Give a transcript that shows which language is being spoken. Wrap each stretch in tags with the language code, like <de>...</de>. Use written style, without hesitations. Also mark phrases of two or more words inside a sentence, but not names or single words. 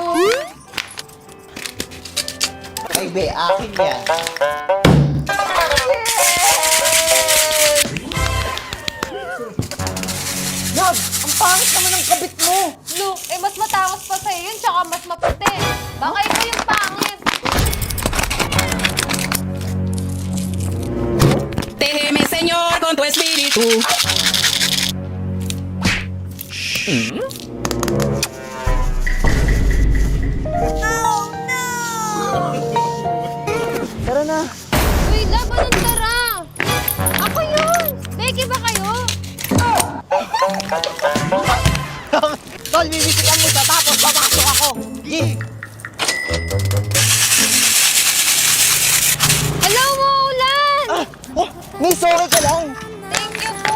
<tl>Ay, be, akin yan. Nag, ang pangit naman ng kabit mo. Look, eh mas matangos pa sa'yo yun, tsaka mas maputi. Baka ikaw yung pangit.</tl> <es>Déjeme, Señor, con tu espíritu.</es> <tl>Tara na. Uy, laban ng tara! Ako yun! Becky ba kayo? Tol, bibisikan mo siya tapos papasok ako. Yee! Hello, Maulan! Oh, miss, sorry ka lang.</tl> <en>Thank you po!</en>